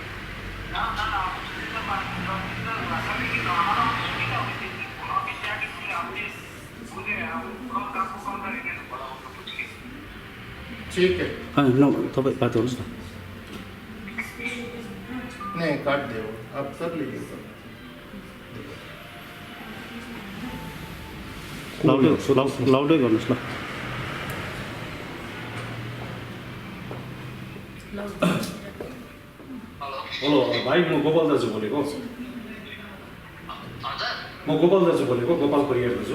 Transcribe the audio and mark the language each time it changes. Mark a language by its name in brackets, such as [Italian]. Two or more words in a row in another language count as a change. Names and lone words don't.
[Hindi] ठीक है। हाँ, नो, तो बात हो ना। नहीं, काट दे, अब कर लीजिए। [Nepali] लाउडै गर्नुहोस् ल। हेलो भाइ, म गोपाल दाजु बोलेको। म गोपाल दाजु बोलेको, गोपाल परियार दाजु।